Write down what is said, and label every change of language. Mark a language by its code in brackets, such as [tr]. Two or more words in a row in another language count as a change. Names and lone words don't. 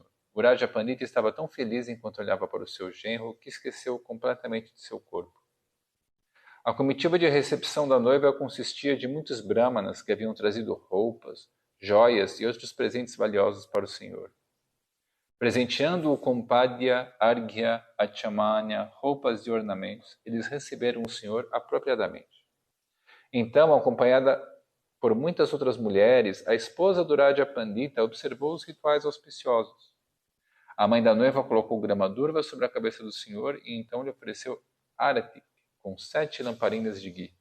[pt] O Raja Pandita estava tão feliz enquanto olhava para o seu genro que esqueceu completamente de seu corpo. A comitiva de recepção da noiva consistia de muitos brahmanas que haviam trazido roupas, joias e outros presentes valiosos para o senhor. Presenteando-o com padya, arghya, achamanya, roupas e ornamentos, eles receberam o senhor apropriadamente. Então, acompanhada por muitas outras mulheres, a esposa do Raja Pandita observou os rituais auspiciosos. A mãe da noiva colocou grama durva sobre a cabeça do senhor e então lhe ofereceu arati, com 7 lamparinas de ghee.